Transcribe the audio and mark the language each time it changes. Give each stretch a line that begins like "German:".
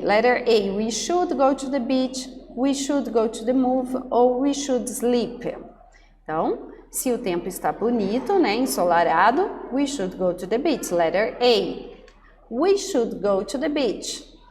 English: Letter A, we should go to the beach, we should go to the move, or we should sleep.
Portuguese: Então, se o tempo está bonito, né, ensolarado,
English: we should go to the beach. Letter A, we should go to the beach.